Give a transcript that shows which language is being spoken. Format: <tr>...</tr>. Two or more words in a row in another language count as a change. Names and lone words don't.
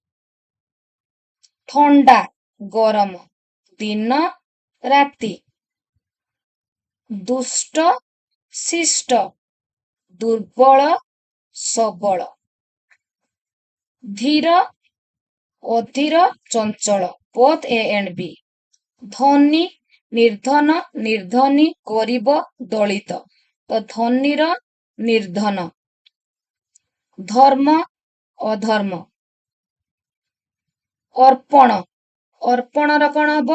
<or>ଥଣ୍ଡା, ଗରମ, ଦିନ, ରାତି। ଦୁଷ୍ଟ, ଶିଷ୍ଟ, ଦୁର୍ବଳ, ସବଳ। ଧୀର, ଅଧୀର, ଚଞ୍ଚଳ</or> <en>both A and B।</en> <or>ଧନୀ, ନିର୍ଧନ, ନିର୍ଧନୀ, ଗରିବ, ଦଳିତ। ତ ଧନୀର ନିର୍ଧନ। ଧର୍ମ, ଅଧର୍ମ। ଅର୍ପଣ, ଅର୍ପଣର କଣ ହବ?</or>